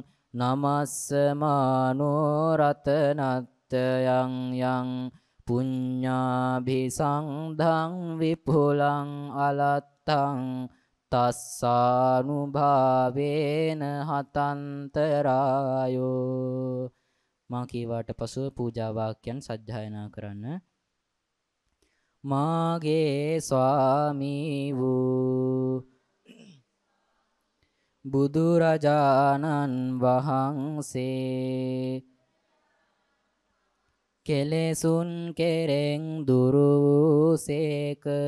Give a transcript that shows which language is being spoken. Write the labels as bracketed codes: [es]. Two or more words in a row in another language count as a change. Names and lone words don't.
[pi] නමස්සමානෝ රතනත්තයං යං පුඤ්ඤාභිසංධං විපුලං අලත්තං තස්සානුභාවේන හතන්තරායෝ [si] මා කීවාට පසුව පූජා වාක්‍යයන් සජ්ජායනා කරන්න. මාගේ ස්වාමී වූ බුදුරජාණන් වහන්සේ කෙලෙසුන් කෙරෙන් දුරු වූසේක